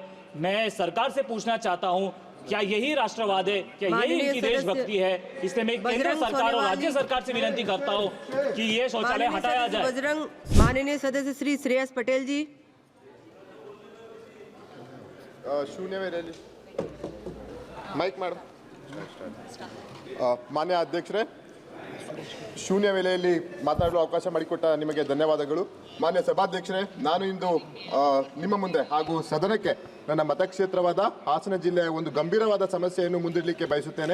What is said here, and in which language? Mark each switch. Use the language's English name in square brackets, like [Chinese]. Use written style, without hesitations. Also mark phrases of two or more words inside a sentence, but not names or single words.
[Hindi] मैं सरकार से पूछना चाहता हूँ क्या यही राष्ट्रवाद है, क्या यही इनकी देशभक्ति है? इसलिए मैं केंद्र सरकार और राज्य सरकार से विनती करता हूँ कि ये शौचालय हटाया जाए। बजरंग माननीय सदस्य श्री श्रेयस पटेल जी। शून्य में रैली माइक मैडम। [Kannada] ಮಾನ್ಯ ಅಧ್ಯಕ್ಷರೇ, ಶೂನ್ಯ ವೇಳೆಯಲ್ಲಿ ಮಾತನಾಡಲು ಅವಕಾಶ ಮಾಡಿಕೊಟ್ಟ ನಿಮಗೆ ಧನ್ಯವಾದಗಳು. ಮಾನ್ಯ ಸಭಾಧ್ಯಕ್ಷರೇ, ನಾನು ಇಂದು ನಿಮ್ಮ ಮುಂದೆ ಹಾಗೂ ಸದನಕ್ಕೆ ನನ್ನ ಮತಕ್ಷೇತ್ರವಾದ ಹಾಸನ ಜಿಲ್ಲೆಯ ಒಂದು ಗಂಭೀರವಾದ ಸಮಸ್ಯೆಯನ್ನು ಮುಂದಿಡಲಿಕ್ಕೆ ಬಯಸುತ್ತೇನೆ.